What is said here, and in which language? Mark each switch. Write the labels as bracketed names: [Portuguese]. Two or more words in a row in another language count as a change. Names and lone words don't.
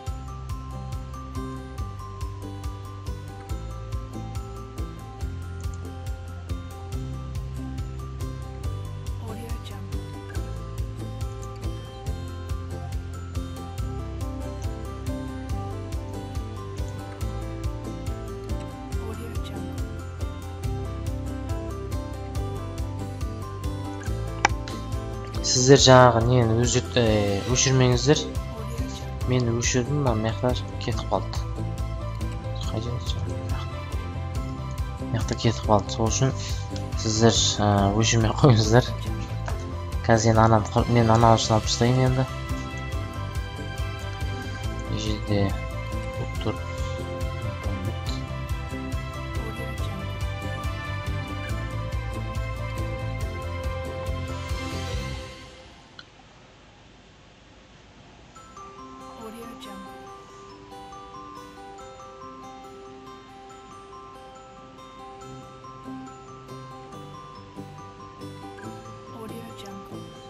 [Kazakh] Audio Jungle. Audio Jungle. Сіздер жаңағы нені өшірмеңіздер. Audio Jungle. Мен өшірдім, мына жақта кетіп қалды. Қай жерде жаңағы? Мына жақта кетіп қалды. Сол үшін сіздер өшірмей қойыңыздар. Қазір мен анауысын алып тастайын енді. Бұл жерде Futur Audio Jungle. Audio Jungle. Audio Jungle.